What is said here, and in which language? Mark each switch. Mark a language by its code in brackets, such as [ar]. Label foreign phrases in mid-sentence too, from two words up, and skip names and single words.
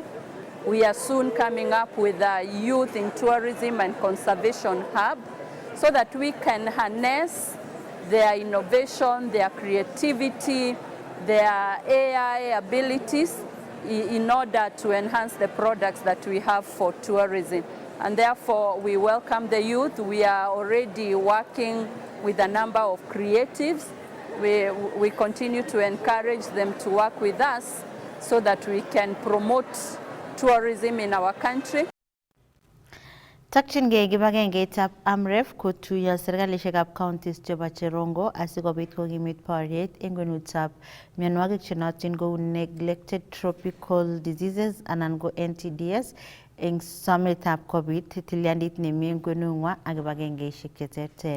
[en] We are soon coming up with a youth in tourism and conservation hub so that we can harness their innovation, their creativity, their AI abilities in order to enhance the products that we have for tourism. And therefore, we welcome the youth. We are already working with a number of creatives. We continue to encourage them to work with us so that we can promote tourism in our country. [kln] Takchingei kibagengeitab AMREF kotuiyo serkalishekab counties chebo Cherongo asikobit kokimit boriet eng kwenutab mionwogik chenotin kou [en] neglected tropical diseases [kln] anan ko NTDs eng sometab kobit tilyandit nemi eng kwenung'wa ak kibagengeishek cheterter.